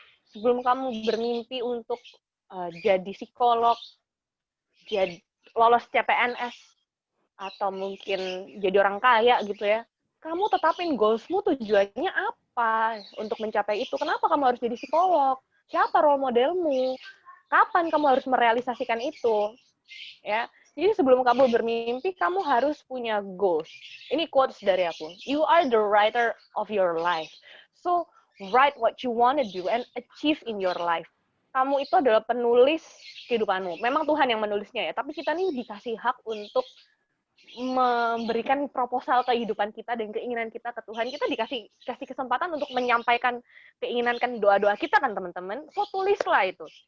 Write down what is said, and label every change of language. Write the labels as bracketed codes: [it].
[id] Sebelum kamu bermimpi untuk jadi psikolog, jadi lolos CPNS, atau mungkin jadi orang kaya gitu ya, kamu tetapin goalsmu, tujuannya apa untuk mencapai itu. Kenapa kamu harus jadi psikolog? Siapa role modelmu? Kapan kamu harus merealisasikan itu? Ya. Jadi sebelum kamu bermimpi, kamu harus punya goals. Ini quotes dari aku. [en] You are the writer of your life. So, write what you want to do and achieve in your life. [id] Kamu itu adalah penulis kehidupanmu. Memang Tuhan yang menulisnya ya, tapi kita nih dikasih hak untuk memberikan proposal kehidupan kita dan keinginan kita ke Tuhan. Kita dikasih kesempatan untuk menyampaikan keinginan kan doa-doa kita kan teman-teman. So, tulislah itu.